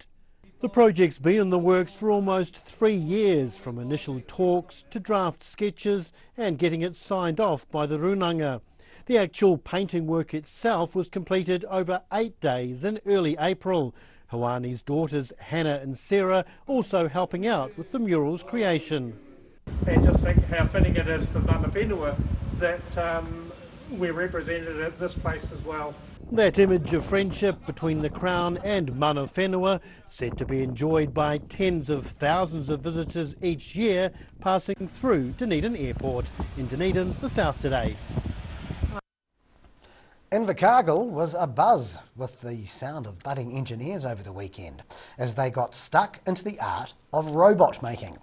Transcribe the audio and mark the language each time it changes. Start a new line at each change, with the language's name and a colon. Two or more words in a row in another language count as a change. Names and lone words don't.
English: The project's been in the works for almost 3 years, from initial talks to draft sketches and getting it signed off by the Runanga. The actual painting work itself was completed over 8 days in early April. Hawani's daughters Hannah and Sarah also helping out with the mural's creation. And just think how fitting it is for
Māori: mana whenua
English: that we're represented at this place as well. That image of friendship between the Crown and
Māori: mana whenua,
English: said to be enjoyed by tens of thousands of visitors each year passing through Dunedin Airport. In Dunedin, the South Today. Invercargill was abuzz with the sound of budding engineers over the weekend as they got stuck into the art of robot making.